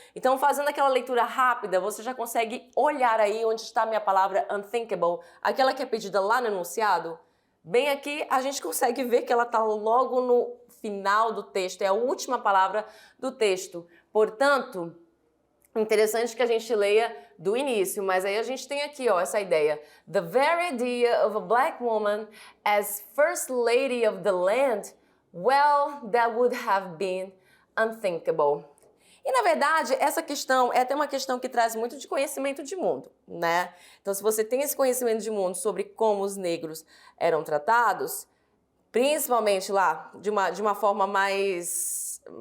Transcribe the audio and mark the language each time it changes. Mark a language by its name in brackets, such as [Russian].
[Portuguese] Então, fazendo aquela leitura rápida, você já consegue olhar aí onde está a minha palavra unthinkable, aquela que é pedida lá no enunciado. Bem aqui, a gente consegue ver que ela está logo no final do texto, é a última palavra do texto. Portanto, interessante que a gente leia do início, mas aí a gente tem aqui, ó, essa ideia. [English] The very idea of a black woman as first lady of the land, well, that would have been unthinkable. [Portuguese] E, na verdade, essa questão é até uma questão que traz muito de conhecimento de mundo, né? Então, se você tem esse conhecimento de mundo sobre como os negros eram tratados, principalmente lá, de uma forma mais